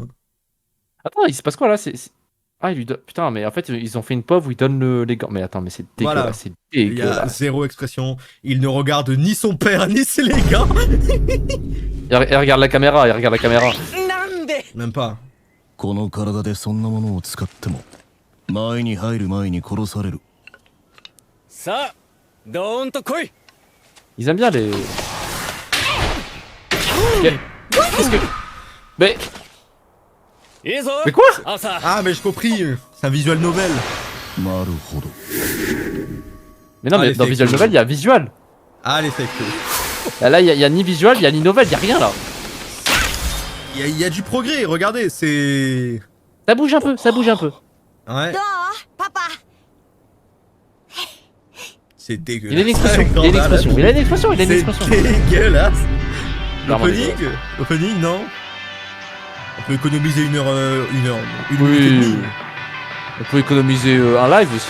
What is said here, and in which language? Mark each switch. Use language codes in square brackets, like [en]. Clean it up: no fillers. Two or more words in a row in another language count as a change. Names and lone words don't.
[fr] Attends, il se passe quoi là? Ah, il lui donne. Putain, mais en fait, ils ont fait une pauvre où ils donnent les gants. Mais attends, mais c'est dégueulasse, Voilà. c'est Il y a dégueulasse. zéro expression. Il ne regarde ni son père ni ses les gars. Il regarde la caméra, Même pas. [ja] この体でそんなものを使っても前に入る前に殺される。さあドーンと来い。 [fr] Ils aiment bien les. Qu'est-ce que. Mais. [ja] いいぞ。 [fr] Mais quoi? [ja] 朝。 [fr] Ah, mais j'ai compris. C'est un [en] visual novel. [ja] なるほど。 [fr] Mais non, Ah, mais les dans fake Visual news. Novel, il y a visual. Ah, les [en] fake news. [fr] Là, il y a ni visual, il y a ni novel, il y a rien là. Il y a du progrès, regardez, c'est... Ça bouge un peu. Ouais, [ja] どうパパ [fr] c'est dégueulasse. Il a une expression, C'est dégueulasse. Clairement L'opening, non. On peut économiser une minute et Oui. demie. On peut économiser un live aussi.